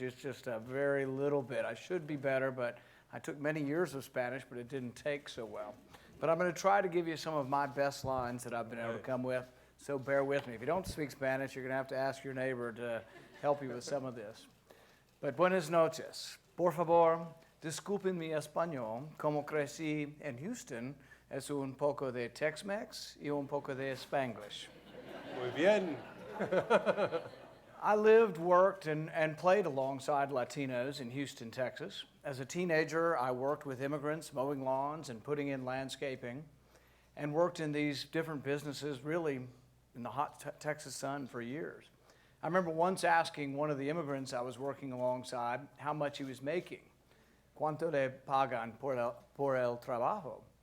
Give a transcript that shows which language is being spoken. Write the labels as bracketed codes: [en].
[en] It's just a very little bit. I should be better, but I took many years of Spanish, but it didn't take so well. But I'm going to try to give you some of my best lines that I've been able to come with, so bear with me. If you don't speak Spanish, you're going to have to ask your neighbor to help you with some of this. But [es] buenas noches. Por favor, disculpen mi español. Como crecí en Houston, es un poco de Tex-Mex y un poco de Spanglish. Muy bien. [en] I lived, worked, and played alongside Latinos in Houston, Texas. As a teenager, I worked with immigrants, mowing lawns and putting in landscaping, and worked in these different businesses really in the hot Texas sun for years. I remember once asking one of the immigrants I was working alongside how much he was making. [es] ¿Cuánto le pagan por el trabajo?